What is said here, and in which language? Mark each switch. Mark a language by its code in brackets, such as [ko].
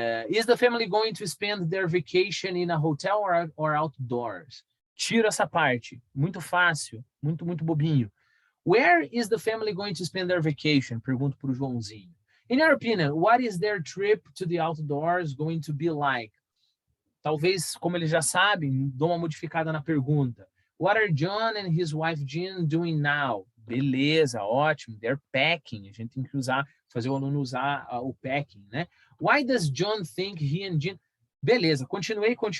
[en] Is the family going to spend their vacation in a hotel or outdoors? [pt] Tiro essa parte. Muito fácil, muito bobinho. [en] Where is the family going to spend their vacation? [pt] Pergunto para o Joãozinho. [en] In your opinion, what is their trip to the outdoors going to be like? [pt] Talvez, como eles já sabem, dou uma modificada na pergunta. [en] What are John and his wife Jean doing now? [pt] Beleza, ótimo. [en] They're packing. [pt] A gente tem que fazer o aluno usar o packing, né? [en] Why does John think he and Jean... [pt] Beleza, continuei.